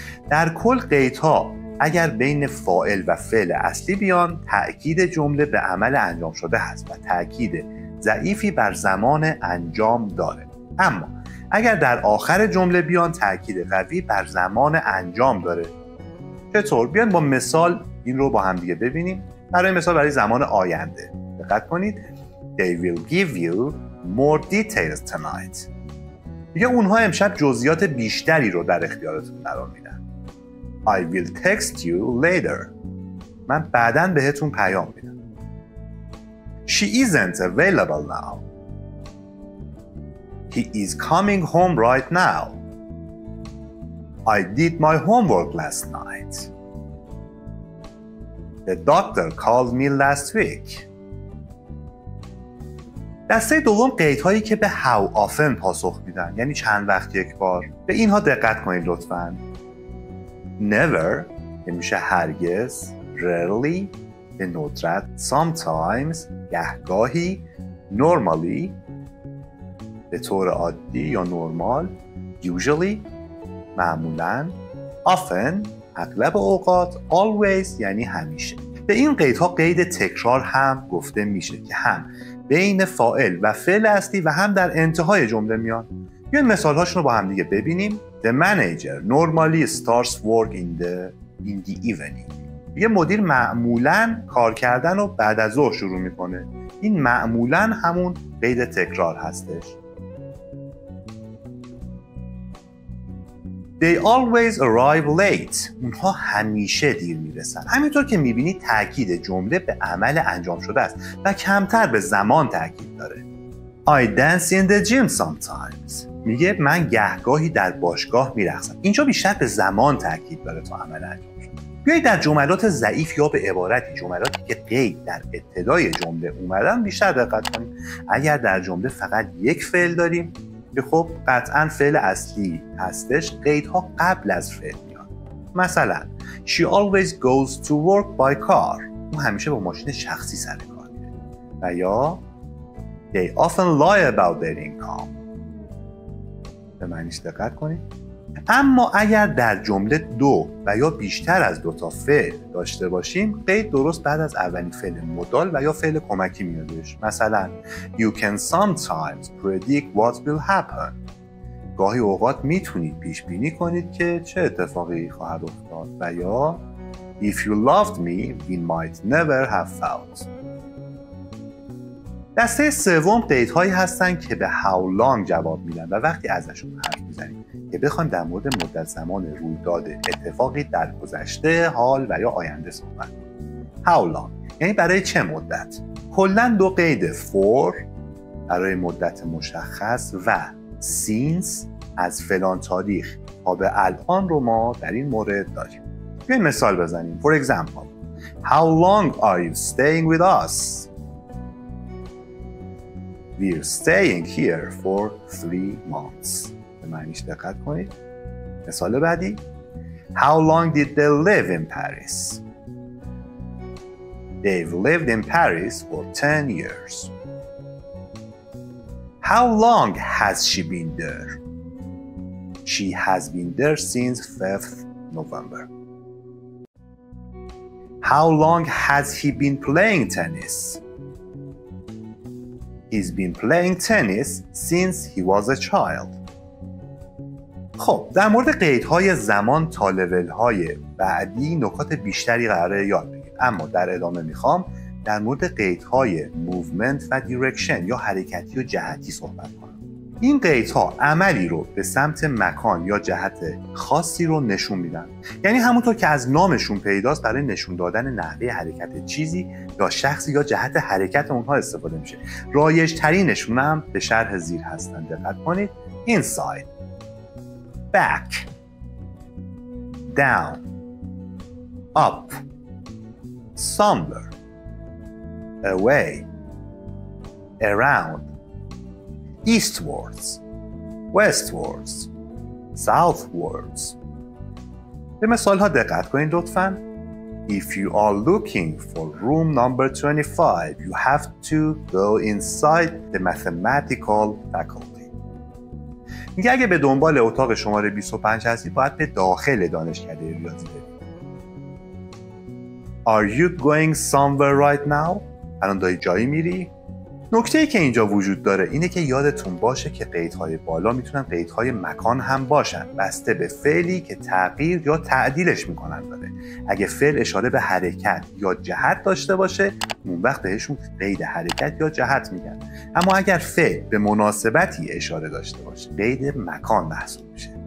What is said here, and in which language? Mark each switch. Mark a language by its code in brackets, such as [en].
[fa] در کل قیدها اگر بین فاعل و فعل اصلی بیان، تأکید جمله به عمل انجام شده هست و تأکید ضعیفی بر زمان انجام داره. اما اگر در آخر جمله بیان تاکید قوی بر زمان انجام داره. چطور؟ بیان با مثال این رو با هم دیگه ببینیم. برای مثال برای زمان آینده دقت کنید. [en] They will give you more details tonight. [fa] دیگه اونها امشب جزئیات بیشتری رو در اختیارتون قرار میدن. [en] I will text you later. [fa] من بعداً بهتون پیام میدم. [en] She isn't available now. He is coming home right now. I did my homework last night. The doctor called me last week. [fa] دسته دوم قیدهایی که به [en] how often [fa] پاسخ میدن، یعنی چند وقت یک بار. به اینها دقت کنید لطفاً. Never میشه هرگز، rarely به ندرت، sometimes گهگاهی، normally به طور عادی یا نرمال، usually معمولاً، often اغلب اوقات، always یعنی همیشه. به این قیدها قید تکرار هم گفته میشه که هم بین فاعل و فعل اصلی و هم در انتهای جمله میان. بیاین مثال‌هاشون رو با هم دیگه ببینیم. [en] The manager normally starts work in the evening. [fa] یه مدیر معمولاً کار کردن رو بعد از ظهر شروع میکنه. این معمولاً همون قید تکرار هستش. [en] They always arrive late. [fa] اونها همیشه دیر میرسن. همینطور که میبینید تاکید جمله به عمل انجام شده است و کمتر به زمان تاکید داره. [en] I dance in the gym sometimes. [fa] میگه من گهگاهی در باشگاه میرقصم. اینجا بیشتر به زمان تاکید داره تا عمل انجام شده. بیایید در جملات ضعیف یا به عبارتی جملاتی که قید در ابتدای جمله اومدن بیشتر دقت کنیم. اگر در جمله فقط یک فعل داریم که خب قطعاً فعل اصلی هستش، قیدها قبل از فعل میاد. مثلا [en] She always goes to work by car. [fa] اون همیشه با ماشین شخصی سر کار میره. و یا [en] They often lie about their income. [fa] به معنیش دقت کنید. اما اگر در جمله دو و یا بیشتر از دو تا فعل داشته باشیم، قید درست بعد از اولین فعل مدال و یا فعل کمکی میادش. مثلا [en] You can sometimes predict what will happen. [fa] گاهی اوقات میتونید پیش بینی کنید که چه اتفاقی خواهد افتاد. و یا [en] If you loved me, we might never have felt. [fa] دسته سوم قیدهایی هستن که به [en] how long [fa] جواب میدن و وقتی ازشون حرف میزنیم که بخوایم در مورد مدت زمان رویداد اتفاقی در گذشته، حال و یا آینده صحبت کنیم. [en] How long [fa] یعنی برای چه مدت؟ کلاً دو قید for برای مدت مشخص و since از فلان تاریخ تا به الان رو ما در این مورد داریم. بیاین مثال بزنیم. [en] For example, how long are you staying with us? We're staying here for 3 months. [fa] به معنیش دقت کنید. مثال بعدی. [en] How long did they live in Paris? They've lived in Paris for 10 years. How long has she been there? She has been there since 5th November. How long has he been playing tennis? He's been playing tennis since he was a child. [fa] خب در مورد قیدهای زمان تا لول‌های بعدی نکات بیشتری قراره یاد بگیریم، اما در ادامه میخوام در مورد قیدهای movement و direction یا حرکتی و جهتی صحبت کنم. این قیدها عملی رو به سمت مکان یا جهت خاصی رو نشون میدن. یعنی همونطور که از نامشون پیداست برای نشون دادن نحوه حرکت چیزی یا شخصی یا جهت حرکت اونها استفاده میشه. رایج ترینشون هم به شرح زیر هستن. دقت کنید. [en] inside, back, down, up, somewhere, away, around, eastwards, westwards, southwards. [fa] به مثال ها دقت کنید لطفاً. [en] If you are looking for room number 25, you have to go inside the mathematical faculty. [fa] میگه اگه به دنبال اتاق شماره 25 هستی باید به داخل دانشکده ریاضی برید. [en] Are you going somewhere right now? [fa] الان داری جایی میری؟ نکته‌ای که اینجا وجود داره اینه که یادتون باشه که قیدهای بالا میتونن قیدهای مکان هم باشن، بسته به فعلی که تغییر یا تعدیلش میکنن داره. اگه فعل اشاره به حرکت یا جهت داشته باشه اون وقت بهشون قید حرکت یا جهت میگن، اما اگر فعل به مناسبتی اشاره داشته باشه قید مکان محسوب میشه.